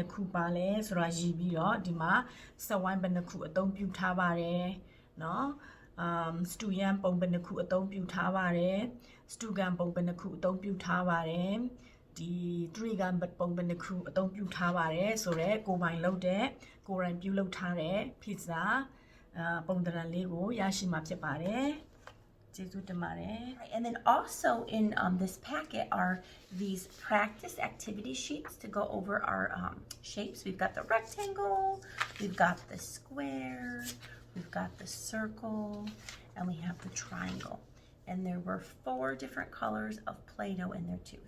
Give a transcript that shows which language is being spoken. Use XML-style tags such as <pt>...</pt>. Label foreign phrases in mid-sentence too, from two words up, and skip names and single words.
<my>ခုပါလဲဆိုတာရည်ပြီးတော့ဒီမှာဆက်ဝိုင်းဘယ်နှခုအသုံးပြုထားပါတယ်နော်စတူယန်ပုံဘယ်နှခုအသုံးပြုထားပါတယ်စတူဂန်ပုံဘယ်နှခုအသုံးပြုထားပါတယ်ဒီထရီဂန်ပုံဘယ်နှခုအသုံးပြုထားပါတယ်ဆိုတော့ကိုယ်ပိုင်လုပ်တဲ့ကိုယ်တိုင်ပြုလုပ်ထားတဲ့ပီဇာပုံသဏ္ဍာန်လေးကိုရရှိမှာဖြစ်ပါတယ်ကျေးဇူးတင်ပါတယ်</my> <en>And then also in this packet are these practice activity sheets to go over our shapes. We've got the rectangle, we've got the square, we've got the circle, and we have the triangle. And there were 4 different colors of Play-Doh in there too.</en>